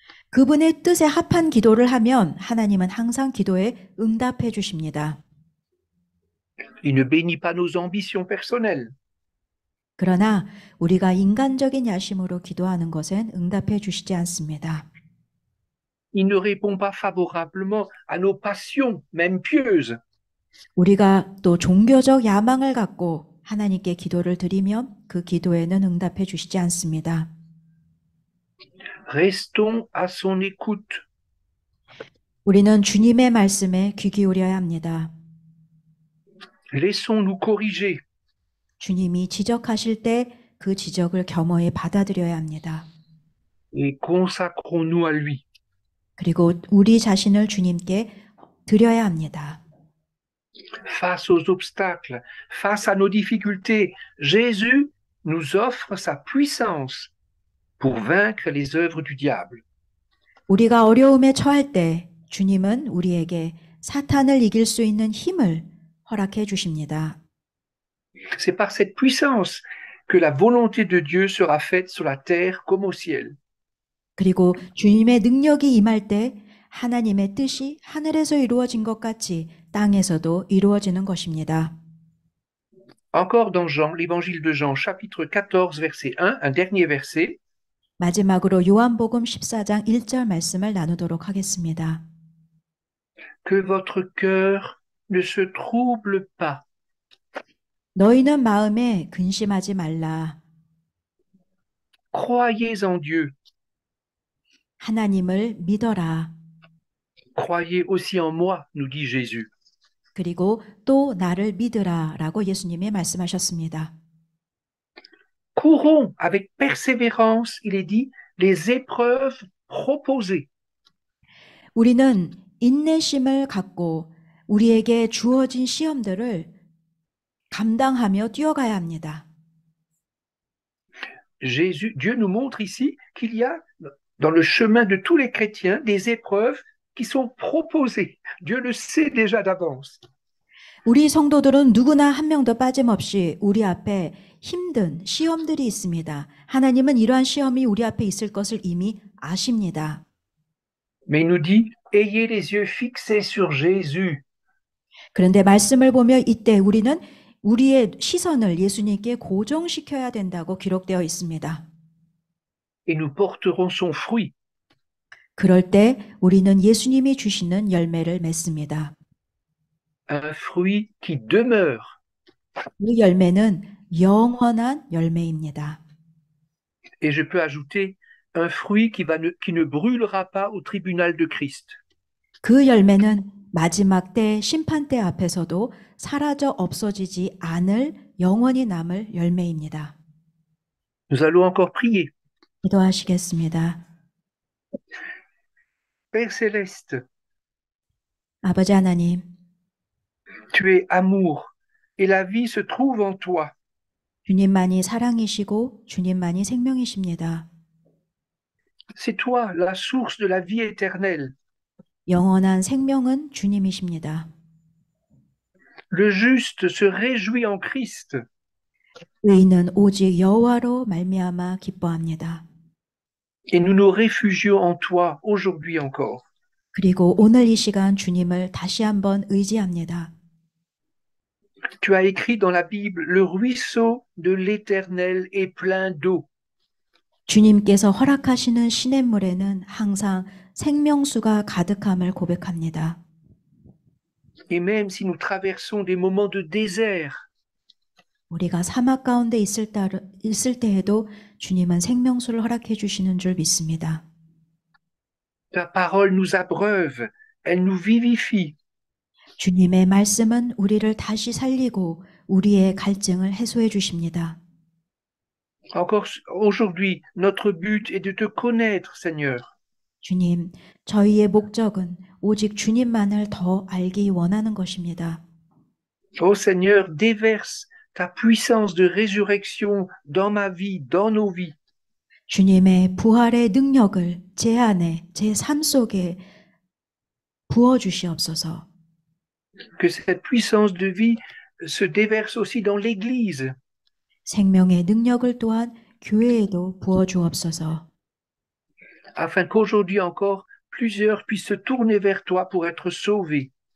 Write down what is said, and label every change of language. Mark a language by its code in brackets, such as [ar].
[ko] 그분의 뜻에 합한 기도를 하면 하나님은 항상 기도에 응답해 주십니다. [fr] Il ne bénit pas nos ambitions personnelles. [ko] 그러나 우리가 인간적인 야심으로 기도하는 것엔 응답해 주시지 않습니다. [fr] Il ne répond pas favorablement à nos passions, même pieuses. [ko] 우리가 또 종교적 야망을 갖고 하나님께 기도를 드리면 그 기도에는 응답해 주시지 않습니다. [fr] Restons à son écoute. [ko] 우리는 주님의 말씀에 귀 기울여야 합니다. [fr] Laissons-nous corriger. [ko] 주님이 지적하실 때 그 지적을 겸허히 받아들여야 합니다. [fr] Et consacrons-nous à lui. [ko] 그리고 우리 자신을 주님께 드려야 합니다. [fr] Face aux obstacles, face à nos difficultés, Jésus nous offre sa puissance pour vaincre les œuvres du diable. [ko] 우리가 어려움에 처할 때 주님은 우리에게 사탄을 이길 수 있는 힘을 허락해 주십니다. [fr] C'est par cette puissance que la volonté de Dieu sera faite sur la terre comme au ciel. [ko] 그리고 주님의 능력이 임할 때 하나님의 뜻이 하늘에서 이루어진 것 같이 땅에서도 이루어지는 것입니다. [fr] Encore dans Jean, l'évangile de Jean, chapitre 14, verset 1, un dernier verset. [ko] 마지막으로 요한복음 14장 1절 말씀을 나누도록 하겠습니다. [fr] Que votre cœur ne se trouble pas. [ko] 너희는 마음에 근심하지 말라. [fr] Croyez en Dieu. [ko] 하나님을 믿어라. [fr] Croyez aussi en moi, nous dit Jésus. [ko] 그리고 또 나를 믿으라 라고 예수님이 말씀하셨습니다. [fr] Courons avec persévérance, il est dit, les épreuves proposées. [ko] 우리는 인내심을 갖고 우리에게 주어진 시험들을 감당하며 뛰어가야 합니다. [fr] Dieu nous montre ici qu'il y a dans le chemin de tous les chrétiens des épreuves qui sont proposées. Dieu le sait déjà d'avance. [ko] 우리 성도들은 누구나 한 명도 빠짐없이 우리 앞에 힘든 시험들이 있습니다. 하나님은 이러한 시험이 우리 앞에 있을 것을 이미 아십니다. [fr] Mais il nous dit, ayez les yeux fixés sur Jésus. [ko] 그런데 말씀을 보며 이때 우리는 우리의 시선을 예수님께 고정시켜야 된다고 기록되어 있습니다. [fr] Et nous porterons son fruit. [ko] 그럴 때 우리는 예수님이 주시는 열매를 맺습니다. [fr] Un fruit qui demeure. [ko] 그 열매는 영원한 열매입니다. [fr] Et je peux ajouter un fruit qui ne brûlera pas au tribunal de Christ. [ko] 그 열매는 마지막 때 심판대 앞에서도 사라져 없어지지 않을 영원히 남을 열매입니다. [fr] Nous allons encore prier. [ko] 기도하시겠습니다. [fr] Père céleste, [ko] 아버지 하나님, [fr] tu es amour et la vie se trouve en toi. [ko] 주님만이 사랑이시고 주님만이 생명이십니다. [fr] C'est toi la source de la vie éternelle. [ko] 영원한 생명은 주님이십니다. [fr] Le juste se réjouit en Christ. [ko] 의인은 오직 여호와로 말미암아 기뻐합니다. [fr] Et nous nous réfugions en toi aujourd'hui encore. [ko] 그리고 오늘 이 시간 주님을 다시 한번 의지합니다. [fr] Tu as écrit dans la Bible, le ruisseau de l'Éternel est plein d'eau. [ko] 주님께서 허락하시는 시냇물에는 항상 생명수가 가득함을 고백합니다. [fr] Et même si nous traversons des moments de désert, [ko] 우리가 사막 가운데 있을 때에도 주님은 생명수를 허락해 주시는 줄 믿습니다. [fr] ta parole nous abreuve, elle nous vivifie. [ko] 주님의 말씀은 우리를 다시 살리고 우리의 갈증을 해소해 주십니다. [fr] Encore aujourd'hui, notre but est de te connaître, Seigneur. [ko] 주님, 저희의 목적은 오직 주님만을 더 알기 원하는 것입니다. [fr] Ô Seigneur, déverse ta puissance de résurrection dans ma vie, dans nos vies. [ko] 주님의 부활의 능력을 제 안에, 제 삶 속에 부어주시옵소서. [fr] Que cette puissance de vie se déverse aussi dans l'Église. [ko] 생명의 능력을 또한 교회에도 부어주옵소서. [fr] Afin qu'aujourd'hui encore, plusieurs puissent se tourner vers toi pour être sauvés.